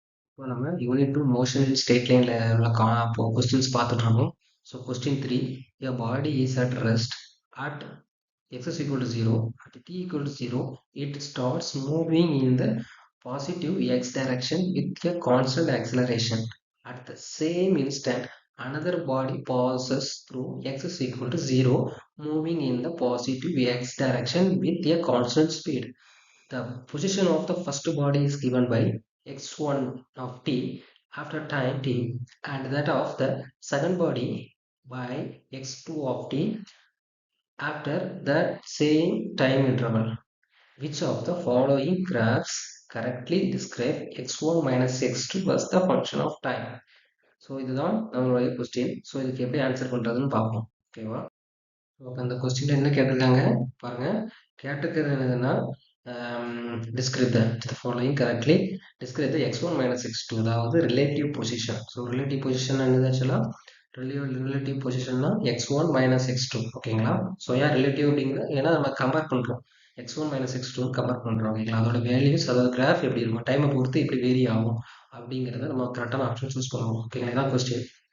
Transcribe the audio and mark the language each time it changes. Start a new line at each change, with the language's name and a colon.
Tamil: இப்போ நம்ம unit 2 motion இன் straight லைன்ல உள்ள கொஸ்டின்ஸ் பார்த்துட்டு இருக்கோம்.
English: So question 3, a body is at rest at x is equal to 0, at t equal to 0, it starts moving in the positive x direction with a constant acceleration. At the same instant, another body passes through x is equal to 0, moving in the positive x direction with a constant speed. The position of the first body is given by x1 of t after time t, and that of the second body by x2 of t after that same time interval. Which of the following graphs correctly describe x1 minus x2 as the function of time?
Tamil: So இதுதான் நம்மளுடைய question. So இதுக்கு எப்படி answer பண்ணுறதுன்னு பார்ப்போம். ஓகேவா? அப்போ அந்த question என்ன கேட்டிருக்காங்க பாருங்க. கேட்டிருக்கிறது என்னதுன்னா
English: describe the following correctly describe the x1 minus x2,
Tamil: அதாவது relative position. So relative position என்னது ஆக்சுவலாக ரிலேட்டிவ் பொசிஷன்னா x1 மைனஸ் x2. ஓகேங்களா? ஸோ ஏன் ரிலேட்டிவ் அப்படிங்கிறது ஏன்னா நம்ம கம்பேர் பண்ணுறோம். x1 மைனஸ் x2 கம்பேர் பண்ணுறோம். ஓகேங்களா? அதோட வேல்யூஸ் அதாவது கிராஃப் எப்படி இருக்கும், டைமை பொறுத்து இப்படி வேரி ஆகும் அப்படிங்கிறத நம்ம கரெக்டான ஆப்ஷன் சூஸ் பண்ணுவோம். ஓகேங்களா? இதான் கொஸ்டின்.